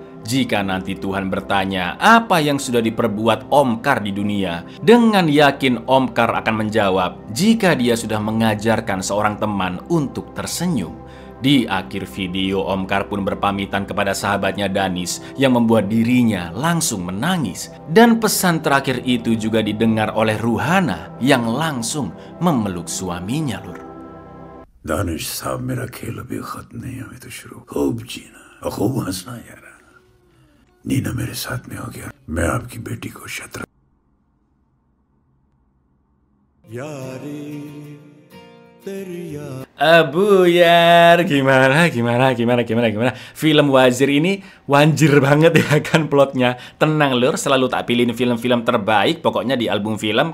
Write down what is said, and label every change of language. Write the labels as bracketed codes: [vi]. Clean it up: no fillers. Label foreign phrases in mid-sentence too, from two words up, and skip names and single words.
[id] Jika nanti Tuhan bertanya apa yang sudah diperbuat Omkar di dunia, dengan yakin Omkar akan menjawab jika dia sudah mengajarkan seorang teman untuk tersenyum. Di akhir video, Omkar pun berpamitan kepada sahabatnya Danis yang membuat dirinya langsung menangis. Dan pesan terakhir itu juga didengar oleh Ruhana yang langsung memeluk suaminya lur. [hi] दानिस साहब मेरा खेल अभी खतम नहीं है, तो शुरू खूब जीना और खूब हँसना यार. नीना मेरे साथ में हो गया, मैं आपकी बेटी को शतरंज [id] Abuyar, gimana? Film Wazir ini wanjir banget ya kan plotnya. Tenang lur, selalu tak pilihin film-film terbaik pokoknya di album film.